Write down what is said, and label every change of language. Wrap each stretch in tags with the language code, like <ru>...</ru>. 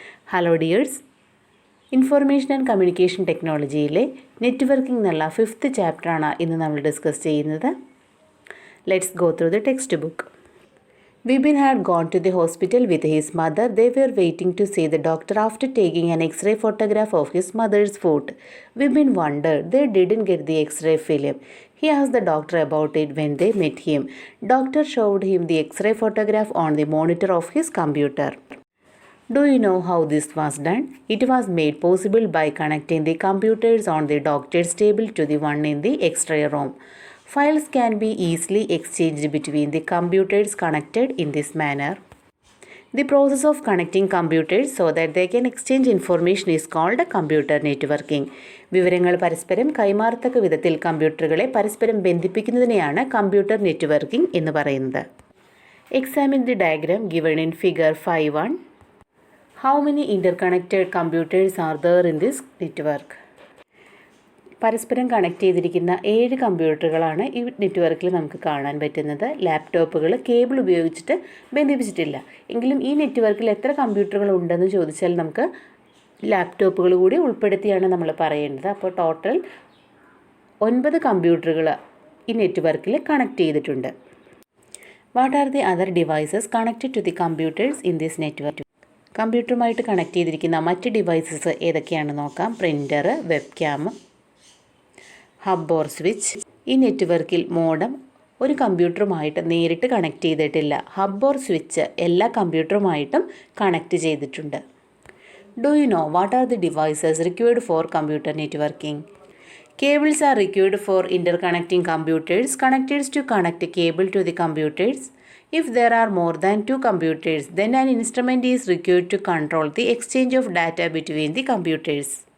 <ml>Hello dears, information and communication ടെക്നോളജിയിലെ networking എന്നുള്ള 5th ചാപ്റ്ററാണ് ഇന്ന് നമ്മൾ ഡിസ്കസ് ചെയ്യുന്നത്.</ml> <en>Let's go through the text book. Vipin had gone to the hospital with his mother. They were waiting to see the doctor after taking an X-ray photograph of his mother's foot. Vipin wondered they didn't get the X-ray film. He asked the doctor about it when they met him. Doctor showed him the X-ray photograph on the monitor of his computer. Do you know how this was done? It was made possible by connecting the computers on the doctor's table to the one in the X-ray room. Files can be easily exchanged between the computers connected in this manner. The process of connecting computers so that they can exchange information is called computer networking.</en> <ml>വിവരങ്ങൾ പരസ്പരം കൈമാറത്തക്ക വിധത്തിൽ കമ്പ്യൂട്ടറുകളെ പരസ്പരം ബന്ധിപ്പിക്കുന്നതിനെയാണ് computer networking എന്ന് പറയുന്നത്.</ml> <en>Examine the diagram given in figure 5.1. How many interconnected computers are there in this network?</en> <ml>പരസ്പരം connect ചെയ്തിരിക്കുന്ന 7 കമ്പ്യൂട്ടറുകളാണ് ഈ നെറ്റ്വർക്കിൽ നമുക്ക് കാണാൻ പറ്റുന്നത്. ലാപ്ടോപ്പുകൾ കേബിൾ ഉപയോഗിച്ചിട്ട് ബന്ധിപ്പിച്ചിട്ടില്ല. എങ്കിലും ഈ നെറ്റ്വർക്കിൽ എത്ര കമ്പ്യൂട്ടറുകൾ ഉണ്ടെന്ന് ചോദിച്ചാൽ നമുക്ക് ലാപ്ടോപ്പുകൾ കൂടി ഉൾപ്പെടുത്തിയാണ് നമ്മൾ പറയേണ്ടത്. അപ്പോൾ ടോട്ടൽ 9 കമ്പ്യൂട്ടറുകൾ ഈ നെറ്റ്വർക്കിൽ കണക്ട് ചെയ്തിട്ടുണ്ട്.</ml> <en>What are the other devices connected to the computers in this network?</en> <ml>കമ്പ്യൂട്ടറുമായിട്ട് connect ചെയ്തിരിക്കുന്ന മറ്റ് ഡിവൈസസ് ഏതൊക്കെയാണെന്ന് നോക്കാം.</ml> <en>Printer, webcam, hub or switch.</en> <ml>ഈ നെറ്റ്വർക്കിൽ മോഡം ഒരു കമ്പ്യൂട്ടറുമായിട്ട് നേരിട്ട് കണക്ട് ചെയ്തിട്ടില്ല. ഹബ് ഓർ സ്വിച്ച് എല്ലാ കമ്പ്യൂട്ടറുമായിട്ടും കണക്ട് ചെയ്തിട്ടുണ്ട്.</ml> <en>Do you know what are the devices required for computer networking? Cables are required for interconnecting computers. Connectors to connect a cable to the computers. If there are more than 2 computers, then an instrument is required to control the exchange of data between the computers.</en>